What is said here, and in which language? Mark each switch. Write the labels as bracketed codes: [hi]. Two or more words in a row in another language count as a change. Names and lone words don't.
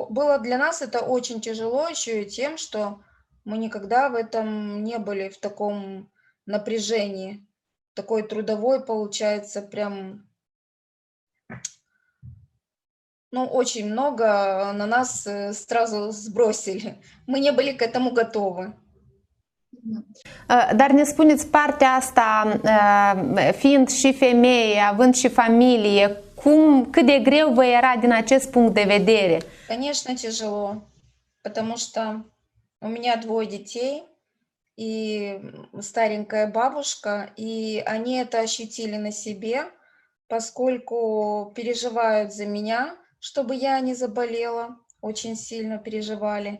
[ru] Было для нас это очень тяжело еще и тем, что мы никогда в этом не были, в таком напряжении. Такой трудовой, получается, прям, ну, очень много на нас сразу sbrosили. Мы не были к этому готовы. [ro] Dar ne spuneți partea asta, fiind și femeie, având și familie, cât de greu vă era din acest punct de vedere? [ru] Конечно, тяжело, потому что у меня 2 детей и старенькая бабушка, и они это ощутили на себе, поскольку переживают за меня, чтобы я не заболела, очень сильно переживали.